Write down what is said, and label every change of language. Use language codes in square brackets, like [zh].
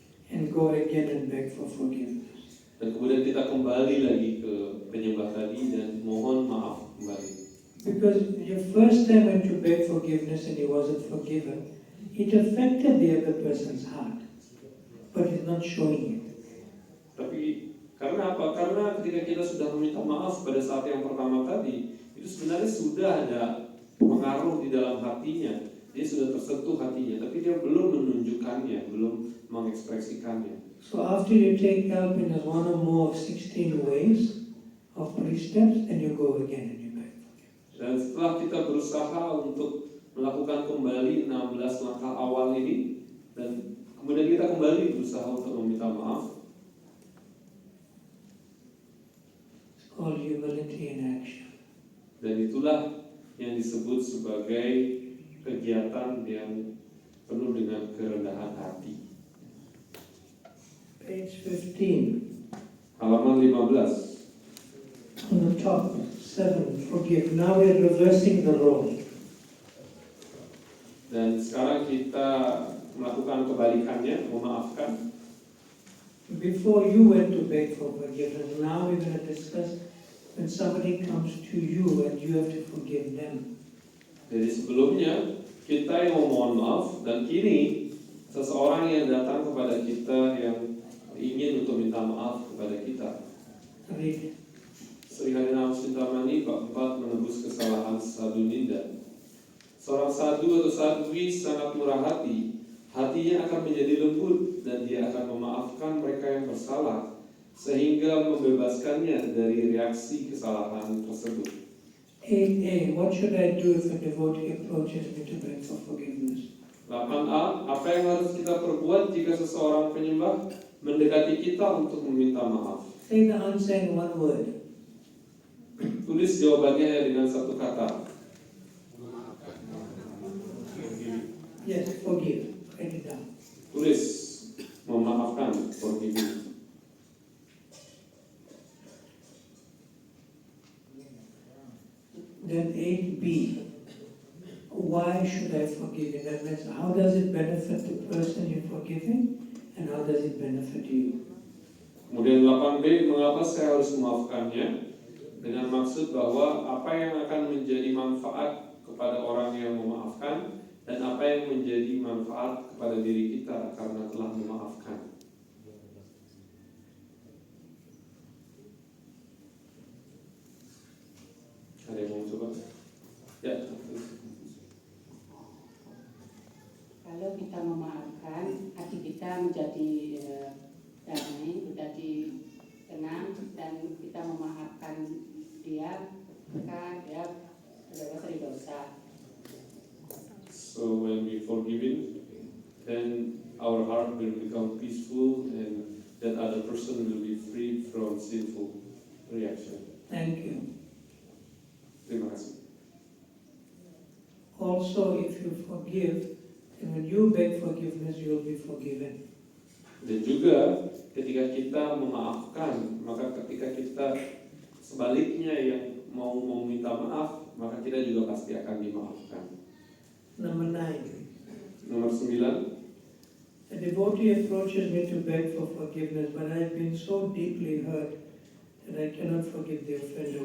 [en] And go again and beg for forgiveness. [id] Dan kemudian kita kembali lagi ke penyembah tadi dan mohon maaf kembali. [en] Because your first time when you beg forgiveness and he wasn't forgiven, it affected the other person's heart, but it's not showing it. [id] Tapi karena apa? Karena ketika kita sudah meminta maaf pada saat yang pertama tadi, itu sebenarnya sudah ada pengaruh di dalam hatinya. Dia sudah tersentuh hatinya, tapi dia belum menunjukkannya, belum mengekspresikannya. [en] So after you take help in one or more of 16 ways of precepts, then you go again and you beg forgiveness. [id] Dan setelah kita berusaha untuk melakukan kembali 16 langkah awal ini, dan kemudian kita kembali berusaha untuk meminta maaf, [en] It's called humility in action. [id] dan itulah yang disebut sebagai kegiatan yang penuh dengan kerendahan hati. [en] Page 15, [id] Halaman 15. [en] on the top, 7, forgive. Now we're reversing the role. [id] Dan sekarang kita melakukan kebalikannya, memaafkan. [en] Before you went to beg for forgiveness, now we're going to discuss when somebody comes to you and you have to forgive them. [id] Jadi sebelumnya kita yang memohon maaf, dan kini seseorang yang datang kepada kita yang ingin untuk minta maaf kepada kita. [en] Read. [id] Sri Harinam Sintamani bab 4 menebus kesalahan sadhu ninda. Seorang sadhu atau sadhui sangat murah hati, hatinya akan menjadi lembut dan dia akan memaafkan mereka yang bersalah sehingga membebaskannya dari reaksi kesalahan tersebut. [en] 8a, what should I do if a devotee approaches me to beg for forgiveness? [id] 8a, apa yang harus kita perbuat jika seseorang penyembah mendekati kita untuk meminta maaf? [en] Say the answer in one word. [id] Tulis jawabannya dengan satu kata. [en] Yes, forgive. Write it down. [id] Tulis, memaafkan. forgiving. [en] Then 8b, why should I forgive? In that means, how does it benefit the person you're forgiving, and how does it benefit you? [id] Kemudian 8b, mengapa saya harus memaafkannya? Dengan maksud bahwa apa yang akan menjadi manfaat kepada orang yang memaafkan dan apa yang menjadi manfaat kepada diri kita karena telah memaafkan. Ada yang mau coba? Ya. Kalau kita memaafkan, hati kita menjadi damai, menjadi tenang, dan kita memaafkan dia, maka dia bebas dari dosa. [en] So when we forgiving, then our heart will become peaceful and that other person will be free from sinful reaction. Thank you. [id] Terima kasih. [en] Also, if you forgive, and when you beg forgiveness, you'll be forgiven. [id] Dan juga ketika kita memaafkan, maka ketika kita sebaliknya yang mau meminta maaf, maka kita juga pasti akan dimaafkan. [en] Number 9. [id] Nomor 9. [en] A devotee approaches me to beg for forgiveness, but I have been so deeply hurt that I cannot forgive the offender.